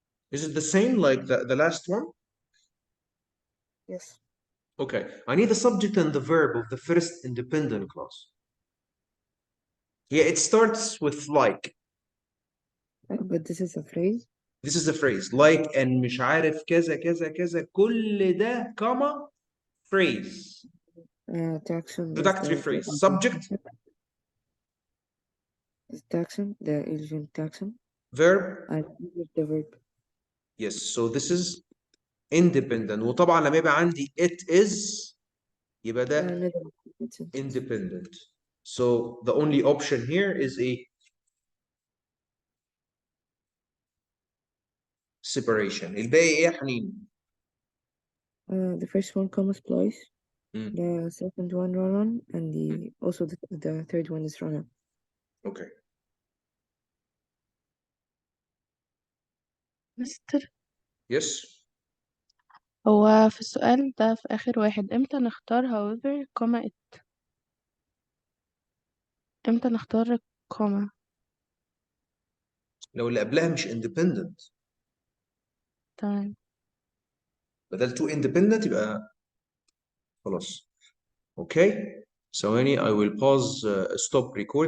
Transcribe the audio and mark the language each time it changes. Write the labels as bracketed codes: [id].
[en] Is it the same like the last one? Yes. Okay. I need the subject and the verb of the first independent clause. Yeah, it starts with like. But this is a phrase. This is a phrase. Like and [ar] مش عارف كذا كذا كذا كل ده [en] comma phrase. Taxon. Introductory phrase. Subject. Taxon, the Asian taxon. Verb. And the verb. Yes, so this is independent. [ar] وطبعا لما يبقى عندي it is يبقى ده independent. [en] So the only option here is a separation. [ar] الباقي ايه يا حنين؟ [en] The first one comma splice. Mm. The second one run on, and also the third one is run on. Okay. [ar] مستر [en] Yes. [ar] هو في السؤال ده في آخر واحد امتى نختار [en] however comma it [ar] امتى نختار comma لو اللي قبلها مش independent تمام [en] بدل to independent [ar] يبقى خلاص. [en] Okay. ثواني I will pause stop recording.